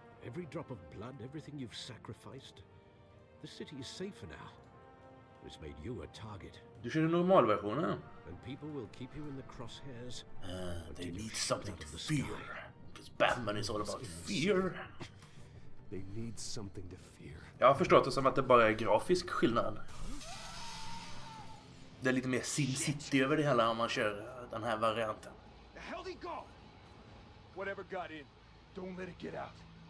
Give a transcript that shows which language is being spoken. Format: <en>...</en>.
<en>Every drop of blood, everything you've sacrificed. The city is safer now. It's made you a target.</en> <sv>Du kör normalversionen.</sv> <en>And people will keep you in the crosshairs. They need something to fear. Because Batman is all about fear. They need something to fear.</en> <sv>Jag har förstått det som att det bara är grafisk skillnad. Det är lite mer Sin City över det hela om man kör den här varianten.</sv> <en>The hell did he go? Whatever got in, don't let it get out.</en>